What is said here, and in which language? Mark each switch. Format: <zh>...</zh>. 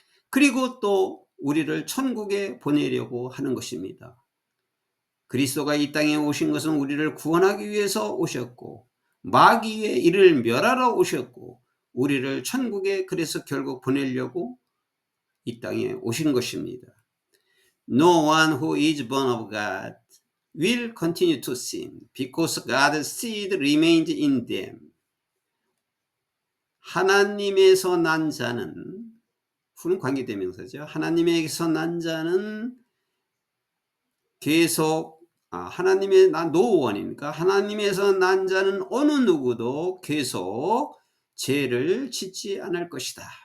<ko>그리고 또 우리를 천국에 보내려고 하는 것입니다. 그리스도가 이 땅에 오신 것은 우리를 구원하기 위해서 오셨고, 마귀의 일을 멸하러 오셨고, 우리를 천국에 그래서 결국 보내려고 이 땅에 오신 것입니다.</ko> <en>No one who is born of God will continue to sin because God's seed remains in them.</en> <ko>하나님에서 난 자는, 후는 관계대명사죠. 하나님에게서 난 자는 계속, 하나님의 난 노원이니까 하나님에서 난 자는 어느 누구도 계속 죄를 짓지 않을 것이다.</ko>